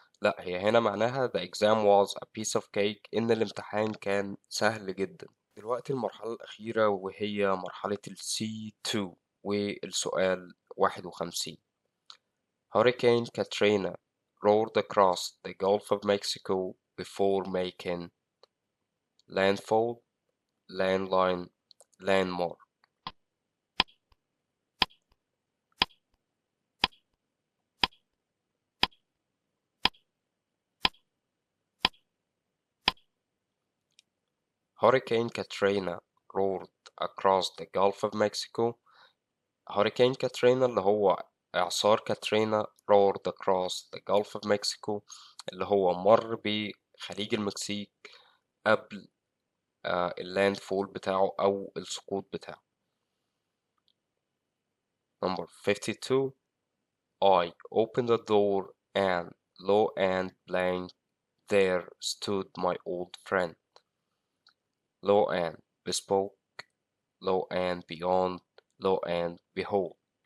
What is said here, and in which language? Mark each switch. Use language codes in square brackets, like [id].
[ar] لا، هي هنا معناها [en] the exam was a piece of cake [ar] إن الامتحان كان سهل جدا. دلوقتي المرحلة الأخيرة وهي مرحلة ال C2 والسؤال 51. [en] Hurricane Katrina roared across the Gulf of Mexico before making landfall, landline, landmark. Hurricane Katrina roared across the Gulf of Mexico. [ar] Hurricane كاترينا اللي هو إعصار كاترينا [en] roared across the Gulf of Mexico [ar] اللي هو مر بخليج المكسيك قبل اللاند فول بتاعه أو السقوط بتاعه. [en] Number 52. I opened the door and lo and blank there stood my old friend. Lo and bespoke, lo and beyond, lo and behold.